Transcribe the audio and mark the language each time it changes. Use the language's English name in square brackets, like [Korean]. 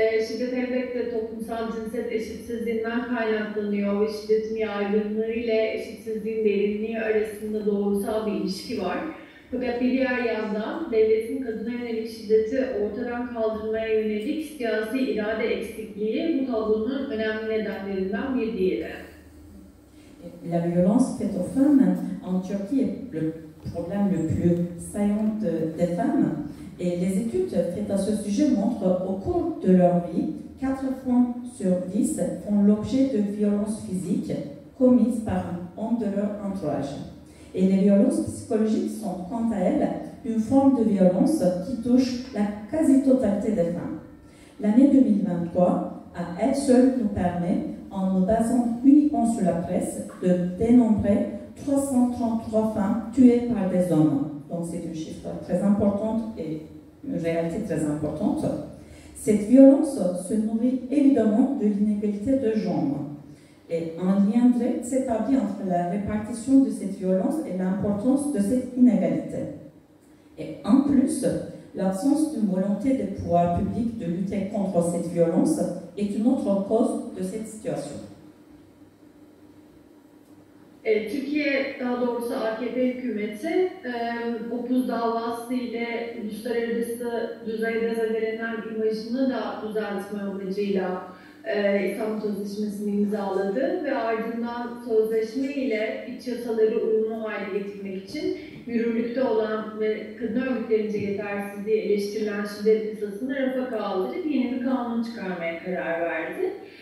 [Turkish] Şiddet elbette toplumsal cinsiyet eşitsizliğinden kaynaklanıyor ve şiddetin yaygınlığı ile eşitsizliğin derinliği arasında doğrusal bir ilişki var. Fakat bir diğer yandan devletin kadına yönelik şiddeti ortadan kaldırmaya yönelik siyasi irade eksikliği bu tablonun önemli nedenlerinden bir diğeri. [French] La violence faite aux femmes en Turquie est le problème le plus saillant des femmes Et les études faites à ce sujet montrent au cours de leur vie, 4 enfants sur 10 font l'objet de violences physiques commises par un homme de leur entourage. Et les violences psychologiques sont, quant à elles, une forme de violence qui touche la quasi-totalité des femmes. L'année 2023, à elle seule, nous permet, en nous basant uniquement sur la presse, de dénombrer 333 femmes tuées par des hommes. Donc c'est un chiffre très important et une réalité très importante. Cette violence se nourrit évidemment de l'inégalité de genre. Et un lien direct s'établit entre la répartition de cette violence et l'importance de cette inégalité. Et en plus, l'absence d'une volonté des pouvoirs publics de lutter contre cette violence est une autre cause de cette situation. [Turkish] Türkiye, daha doğrusu AKP hükümeti, Opuz davası ile uluslararası düzeyde zedelenen imajını da düzeltme amacıyla İstanbul Sözleşmesi'ni imzaladı ve ardından sözleşme ile iç yasaları uyumlu hale getirmek için yürürlükte olan ve kadın örgütlerince yetersizliği eleştirilen şiddet yasasını rafa kaldırıp yeni bir kanun çıkarmaya karar verdi.